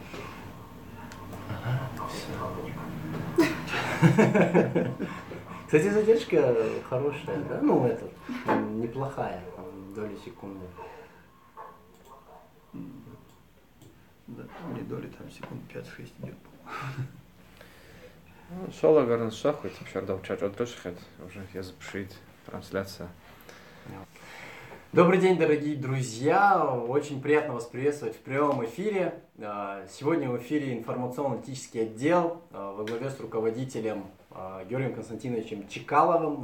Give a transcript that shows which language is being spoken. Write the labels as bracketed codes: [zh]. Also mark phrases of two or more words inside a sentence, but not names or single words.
[ru] Ага, все. Кстати, задержка хорошая, да? Ну, это, неплохая, там, доли секунды. Да, не доли, там секунд 5-6 идет. Сола гарнас шахует, шардал чат отдышит, уже я запишит трансляция. Добрый день, дорогие друзья! Очень приятно вас приветствовать в прямом эфире. Сегодня в эфире информационно-аналитический отдел во главе с руководителем Георгием Константиновичем Чекаловым.